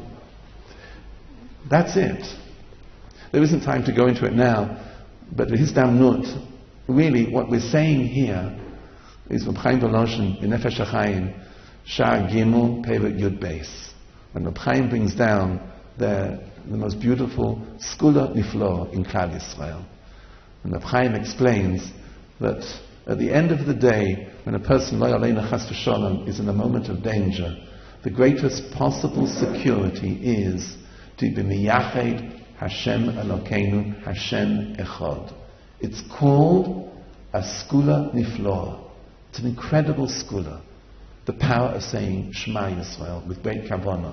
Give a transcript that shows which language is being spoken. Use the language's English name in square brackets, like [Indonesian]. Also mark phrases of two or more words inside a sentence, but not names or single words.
[English] That's it. There isn't time to go into it now, but his damnut, really what we're saying here is Reb Chaim Volozhin in Nefesh HaChaim, [Hebrew] שער גימל פרק יוד בית. [English] When Reb Chaim brings down the most beautiful [Hebrew] סגולה נפלאה [English] in [Hebrew] כלל ישראל. [English] And Reb Chaim explains that at the end of the day, when a person [Hebrew] לא עלינו חס ושלום [English] is in a moment of danger, the greatest possible security is to be [Hebrew] מייחד השם אלוקינו, השם אחד. [English] It's called a [Hebrew] סגולה נפלאה. [English] It's an incredible skula. The power of saying [Hebrew] שמע ישראל [English] with great kavanah.